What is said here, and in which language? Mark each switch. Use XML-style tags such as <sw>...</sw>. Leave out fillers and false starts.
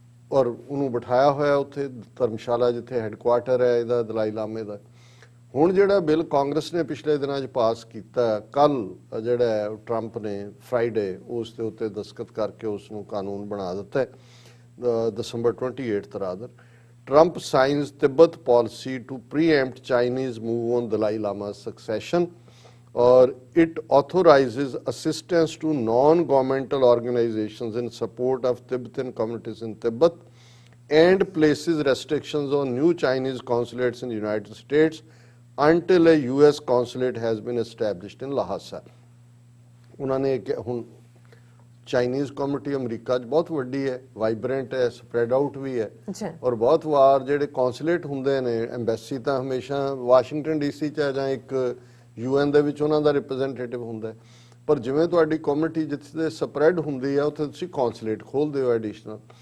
<pa>ਔਰ ਉਹਨੂੰ ਬਿਠਾਇਆ ਹੋਇਆ ਉੱਥੇ ਧਰਮਸ਼ਾਲਾ ਜਿੱਥੇ ਹੈੱਡਕੁਆਰਟਰ ਹੈ ਇਹਦਾ ਦਲਾਈ ਲਾਮੇ ਦਾ। ਹੁਣ ਜਿਹੜਾ ਬਿੱਲ ਕਾਂਗਰਸ ਨੇ ਪਿਛਲੇ ਦਿਨਾਂ 'ਚ ਪਾਸ ਕੀਤਾ, ਕੱਲ ਜਿਹੜਾ ਟਰੰਪ ਨੇ ਫਰਾਈਡੇ ਉਸ ਦੇ ਉੱਤੇ ਦਸਤਖਤ ਕਰਕੇ ਉਸ ਨੂੰ ਕਾਨੂੰਨ ਬਣਾ ਦਿੱਤਾ ਹੈ, December 28 rather.</pa> <en>Trump signs Tibet policy to preempt Chinese move on Dalai Lama's succession, or it authorizes assistance to non-governmental organizations in support of Tibetan communities in Tibet and places restrictions on new Chinese consulates in the United States until a US consulate has been established in Lhasa.</en> <pa>ਉਹਨਾਂ ਨੇ ਹੁਣ Chinese community America 'ਚ ਬਹੁਤ ਵੱਡੀ ਹੈ, vibrant ਹੈ, spread out ਵੀ ਹੈ, ਔਰ ਬਹੁਤ ਵਾਰ ਜਿਹੜੇ ਕੌਂਸੂਲੇਟ ਹੁੰਦੇ ਨੇ, ਐਮਬੈਸੀ ਤਾਂ ਹਮੇਸ਼ਾ ਵਾਸ਼ਿੰਗਟਨ DC 'ਚ ਹੈ ਜਾਂ ਇੱਕ UN ਦੇ ਵਿੱਚ ਉਹਨਾਂ ਦਾ ਰਿਪਰੈਜ਼ੈਂਟੇਟਿਵ ਹੁੰਦਾ, ਪਰ ਜਿਵੇਂ ਤੁਹਾਡੀ ਕਮਿਊਨਿਟੀ ਜਿੱਥੇ ਸਪਰੈਡ ਹੁੰਦੀ ਹੈ ਉੱਥੇ ਤੁਸੀਂ ਕੌਂਸੂਲੇਟ ਖੋਲ੍ਹਦੇ ਹੋ ਐਡੀਸ਼ਨਲ।</pa>